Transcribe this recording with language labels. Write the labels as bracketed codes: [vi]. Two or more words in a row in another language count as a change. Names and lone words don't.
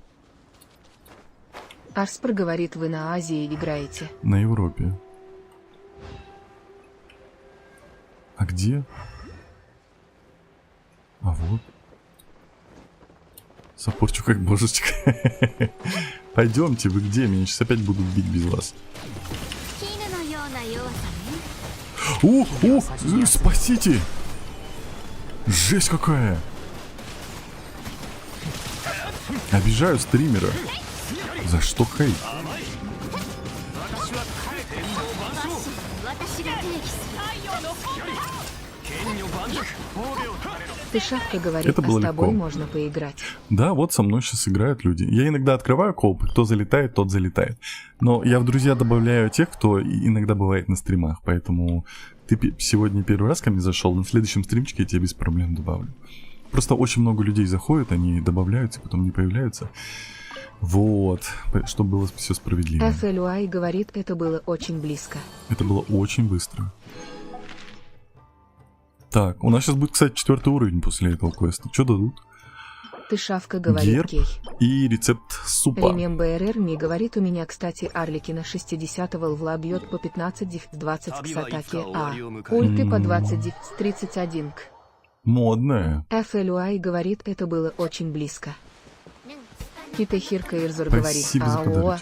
[ru] Аспер говорит, вы на Азии играете. На Европе. А где? А вот. Саппорчу как божечка. Пойдемте, вы где? Меня сейчас опять будут бить без вас. [ja] 絹のような弱さね。 [ru] Спасите! Жесть какая! Обижаю стримера. За что хейт? [ja] ファッションは私が定義する。 [ru] Тышавка говорит, Это а было с тобой легко. можно поиграть. Да, вот со мной сейчас играют люди. Я иногда открываю кооп, и кто залетает, тот залетает. Но я в друзья добавляю тех, кто иногда бывает на стримах. Поэтому ты сегодня первый раз ко мне зашел, на следующем стримчике я тебя без проблем добавлю. Просто очень много людей заходят, они добавляются, потом не появляются. Вот, чтобы было все справедливо. FLY говорит, это было очень близко. Это было очень быстро. Так, у нас сейчас будет, кстати, 4 уровень после этого квеста. Что дадут? Тышавка говорит, Герб гей. и рецепт супа. Remember me говорит, у меня, кстати, Арликина 60-го лвла бьет по 15-20 к сатаке, а ульты по 20-31 к. Модная. FLY говорит, это было очень близко. Китахир Каирзор говорит, Спасибо за АО, подарок.